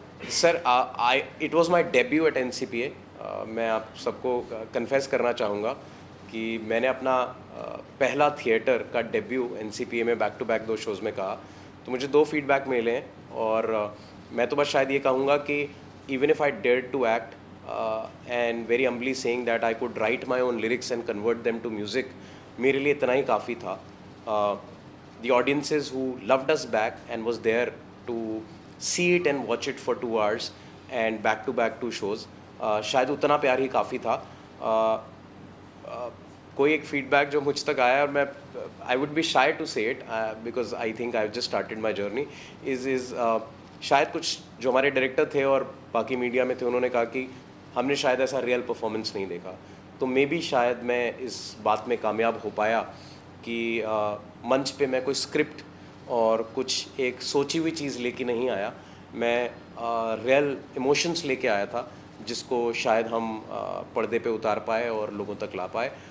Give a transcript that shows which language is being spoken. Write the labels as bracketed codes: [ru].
[hi] Sir it was my debut eight NCPA। मैं आप सबको कन्फेस करना चाहूँगा कि मैंने अपना पहला थिएटर का डेब्यू NCPA में बैक टू बैक 2 शोज़ में कहा। तो मुझे 2 फीडबैक मिले हैं और मैं तो बस शायद ये कहूँगा कि even if I dare to act and very humbly saying that I could write my own lyrics and convert them to music, मेरे लिए इतना ही काफ़ी था। [en] The audiences who loved us back and was there to see it and watch it for 2 hours and back to back 2 shows, शायद उतना प्यार ही काफ़ी था। [hi] कोई एक फीडबैक जो मुझ तक आया और मैं I would be shy to से it because I think I have just started my journey is शायद कुछ जो हमारे डायरेक्टर थे और बाकी मीडिया में थे, उन्होंने कहा कि हमने शायद ऐसा रियल परफॉर्मेंस नहीं देखा। तो मे बी शायद मैं इस बात में कामयाब हो पाया कि मंच पे मैं कोई स्क्रिप्ट और कुछ एक सोची हुई चीज़ लेके नहीं आया, मैं रियल इमोशंस लेके आया था जिसको शायद हम पर्दे पे उतार पाए और लोगों तक ला पाए।